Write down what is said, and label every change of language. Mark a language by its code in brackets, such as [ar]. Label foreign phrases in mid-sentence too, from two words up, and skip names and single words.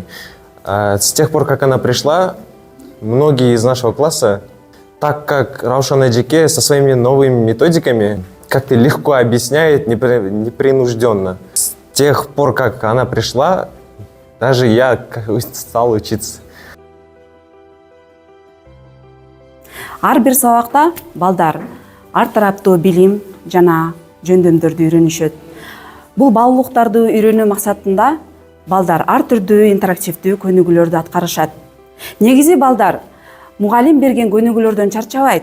[ru] С тех пор, как она пришла, многие из нашего класса, так как Раушан Эджике со своими новыми методиками как-то легко объясняет, непринужденно. С тех пор, как она пришла, даже я стал учиться. [ky] Ар бир сабакта балдар ар тараптуу билим жана жөндөмдөрдү үйрөнүшөт. Бул баалуулуктарды үйрөнүү максатында балдар ар түрдүү интерактивдүү көнүгүүлөрдү аткарышат. Негизи балдар мугалим берген көнүгүүлөрдөн чарчабайт.